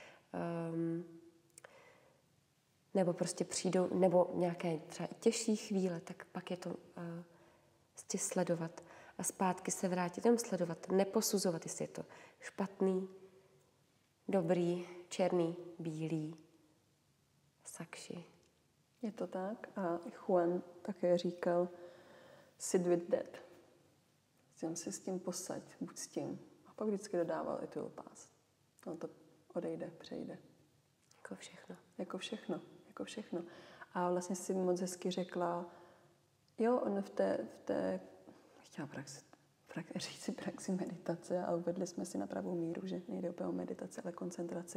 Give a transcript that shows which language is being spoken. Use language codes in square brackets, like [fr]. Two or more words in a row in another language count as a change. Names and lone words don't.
[cs] Nebo prostě přijdou, nebo nějaké třeba těžší chvíle, tak pak je to sledovat a zpátky se vrátit, jenom sledovat, neposuzovat, jestli je to špatný, dobrý, černý, bílý, sakši. Je to tak a Juan také říkal [en] sit with that. [cs] Jsem si s tím posaď, buď s tím. A pak vždycky dodával [en] it will pass. [cs] No to odejde, přejde. Jako všechno. Jako všechno, jako všechno. A vlastně si moc hezky řekla, jo, on v té chtěla praxi meditace a uvedli jsme si na pravou míru, že nejde úplně o meditaci, ale koncentraci.